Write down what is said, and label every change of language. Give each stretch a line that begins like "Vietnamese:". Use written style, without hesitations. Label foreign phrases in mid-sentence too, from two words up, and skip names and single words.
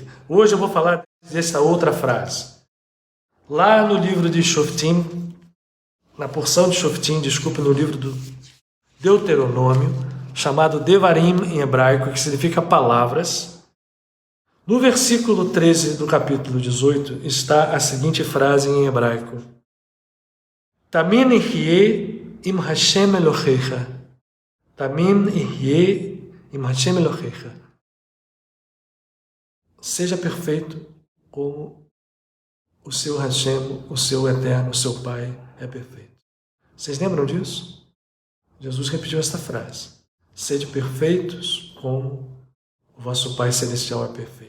Portuguese: Hoje eu vou falar dessa outra frase. Lá no livro de Shoftim, na porção de Shoftim, no livro do Deuteronômio, chamado Devarim em hebraico, que significa palavras, no versículo 13 do capítulo 18 está a seguinte frase em hebraico:
Hebrew: תמים תהיה עם השם אלהיך. תמים תהיה עם השם אלהיך.
Portuguese: Seja perfeito como o seu Hashem, o seu Eterno, o seu Pai é perfeito. Vocês lembram disso? Jesus repetiu esta frase. Sede perfeitos como o vosso Pai Celestial é perfeito.